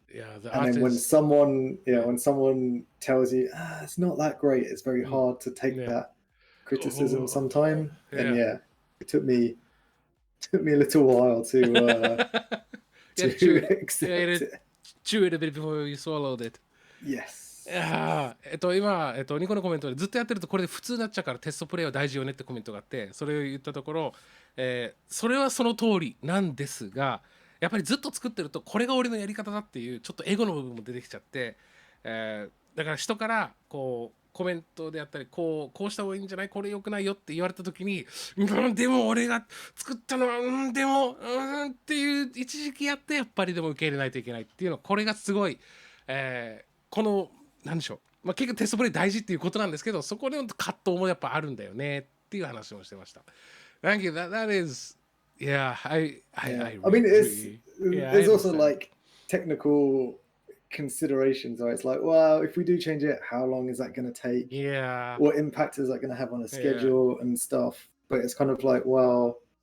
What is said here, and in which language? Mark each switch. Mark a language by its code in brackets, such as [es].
[en] And then when someone tells you it's not that great, it's very hard to take that criticism sometime. And it took me a little while to accept it. Chew it a bit before you swallowed it. Yes. [ja] 今、ニコのコメントでずっとやってるとこれで普通になっちゃうからテストプレイは大事よねってコメントがあって、それを言ったところ、それはその通りなんですが、やっぱりずっと作ってるとこれが俺のやり方だっていうちょっとエゴの部分も出てきちゃって、だから人からこうコメントであったりこうした方がいいんじゃない、これ良くないよって言われた時に、でも俺が作ったのはでもっていう一時期やってやっぱりでも受け入れないといけないっていうの、これがすごい、このなんでしょう、結局テストプレイ大事っていうことなんですけど、そこでの葛藤もやっぱあるんだよねっていう話もしてました。 [en] Thank you. That is, yeah. I mean, there's also like technical considerations where it's like, well, if we do change it, how long is that going to take? Yeah. What impact is that going to have on a schedule and stuff? But it's kind of like, well,